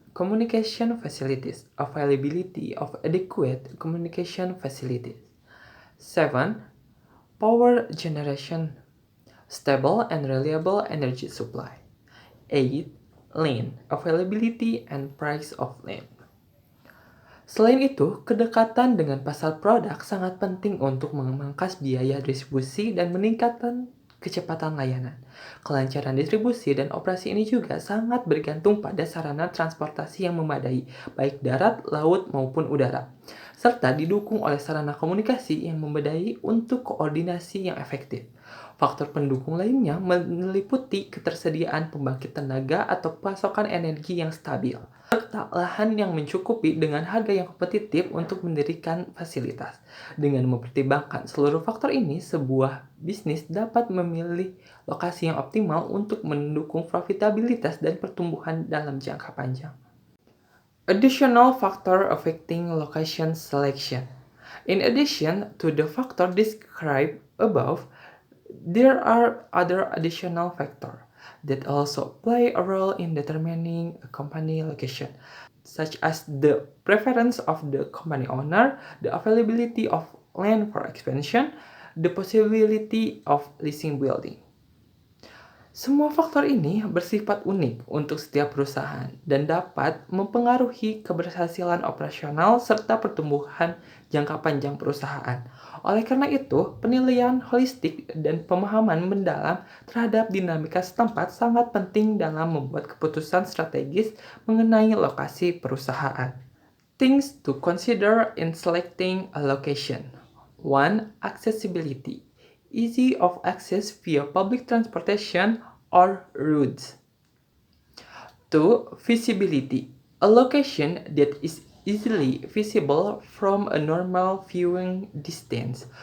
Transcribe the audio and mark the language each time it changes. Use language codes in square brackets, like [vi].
[en] Communication facilities, availability of adequate communication facilities. 7. Power generation, stable and reliable energy supply. 8. Land, availability and price of land. [id] Selain itu, kedekatan dengan pasar produk sangat penting untuk memangkas biaya distribusi dan meningkatkan kecepatan layanan. Kelancaran distribusi dan operasi ini juga sangat bergantung pada sarana transportasi yang memadai, baik darat, laut, maupun udara, serta didukung oleh sarana komunikasi yang memadai untuk koordinasi yang efektif. Faktor pendukung lainnya meliputi ketersediaan pembangkit tenaga atau pasokan energi yang stabil, serta lahan yang mencukupi dengan harga yang kompetitif untuk mendirikan fasilitas. Dengan mempertimbangkan seluruh faktor ini, sebuah bisnis dapat memilih lokasi yang optimal untuk mendukung profitabilitas dan pertumbuhan dalam jangka panjang. [en] Additional factor affecting location selection. In addition to the factor described above, there are other additional factors that also play a role in determining a company location, such as the preference of the company owner, the availability of land for expansion, the possibility of leasing building. [id] Semua faktor ini bersifat unik untuk setiap perusahaan dan dapat mempengaruhi keberhasilan operasional serta pertumbuhan jangka panjang perusahaan. Oleh karena itu, penilaian holistik dan pemahaman mendalam terhadap dinamika setempat sangat penting dalam membuat keputusan strategis mengenai lokasi perusahaan. [en] Things to consider in selecting a location. 1. Accessibility. Easy of access via public transportation or roads. 2. Visibility. A location that is easily visible from a normal viewing distance.